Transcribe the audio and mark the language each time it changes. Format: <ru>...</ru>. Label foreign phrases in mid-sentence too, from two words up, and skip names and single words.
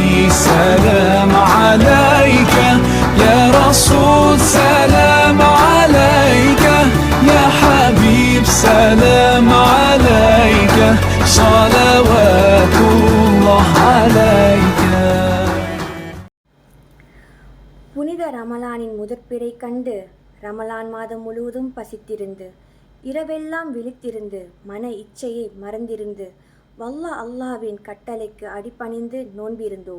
<ar>سلام عليك يا رسول سلام عليك يا حبيب سلام عليك صلوات الله عليك.</ar> <ta>புனித ரமலானின் முதற்பிறை கண்டு ரமலான் மாதம் முழுவதும் பசித்திருந்து இரவெல்லாம் விழித்திருந்து மன இச்சையை மறந்திருந்து அல்லாஹ்வின் கட்டளைக்கு அடிபணிந்து நோன்பிருந்தோம்.</ta>